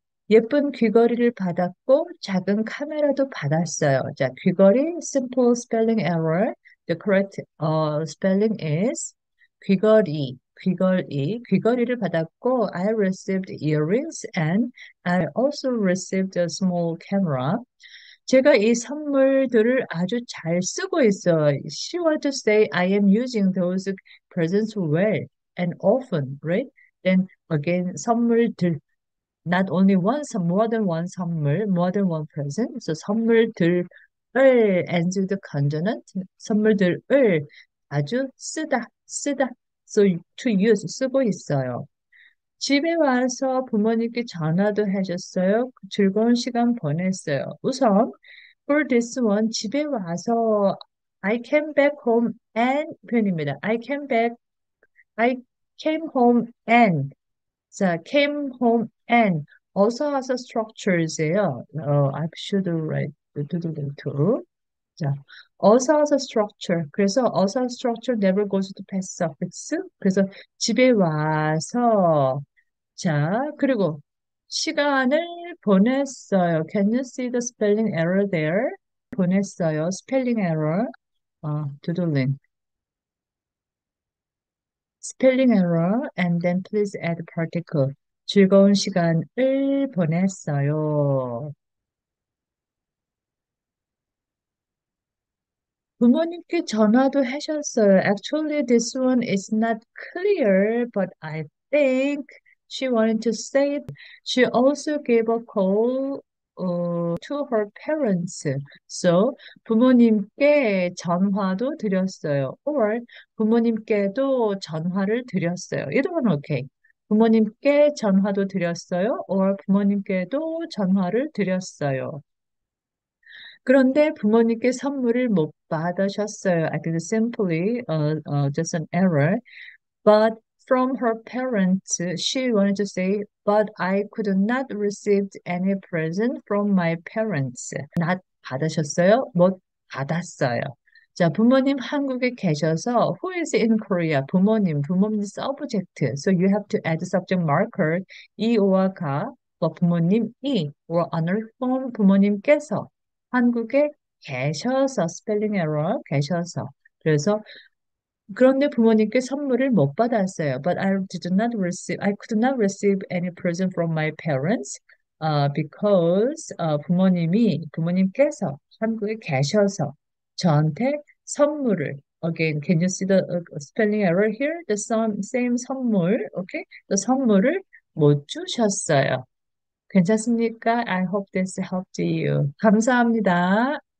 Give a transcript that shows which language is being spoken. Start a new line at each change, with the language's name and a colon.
Korean: 예쁜 귀걸이를 받았고 작은 카메라도 받았어요.
English: 자, 귀걸이 simple spelling error. The correct spelling is
Korean: 귀걸이를 받았고
English: I received earrings and I also received a small camera.
Korean: 제가 이 선물들을 아주 잘 쓰고 있어요.
English: She want to say I am using those presents well and often, right? Then again, 선물들 not only one, more than one 선물, more than one present. So 선물들을 and the consonant, 선물들을 아주 쓰다. So to use, 쓰고 있어요.
Korean: 집에 와서 부모님께 전화도 해줬어요. 즐거운 시간 보냈어요.
English: 우선, for this one,
Korean: 집에 와서
English: I came back home and 표현입니다. I came home and 자, came home and 어서 와서 structures예요. I should write to.
Korean: 자, 어서 와서 structure.
English: 그래서 어서 structure never goes to past suffix.
Korean: 그래서 집에 와서 자, 그리고 시간을 보냈어요.
English: Can you see the spelling error there? 보냈어요. spelling error. doodling. spelling error and then please add particle.
Korean: 즐거운 시간을 보냈어요. 부모님께 전화도 하셨어요.
English: Actually, this one is not clear, but I think she wanted to say she also gave a call to her parents.
Korean: So, 부모님께 전화도 드렸어요. Or 부모님께도 전화를 드렸어요.
English: Either one okay.
Korean: 부모님께 전화도 드렸어요. Or 부모님께도 전화를 드렸어요. 그런데 부모님께 선물을 못 받으셨어요.
English: I think simply just an error. But from her parents, she wanted to say, but I could not receive any present from my parents.
Korean: not 받으셨어요? 못 받았어요. 자, 부모님 한국에 계셔서 who is in Korea? 부모님 subject.
English: So you have to add subject marker
Korean: 이오와 가, 부모님이
English: or another form
Korean: 부모님께서 한국에 계셔서 spelling error 계셔서 그래서 그런데 부모님께 선물을 못 받았어요.
English: But I could not receive any present from my parents because
Korean: 부모님께서 한국에 계셔서 저한테 선물을
English: Again, can you see the spelling error here? The same 선물, okay? The 선물을 못 주셨어요.
Korean: 괜찮습니까?
English: I hope this helped you.
Korean: 감사합니다.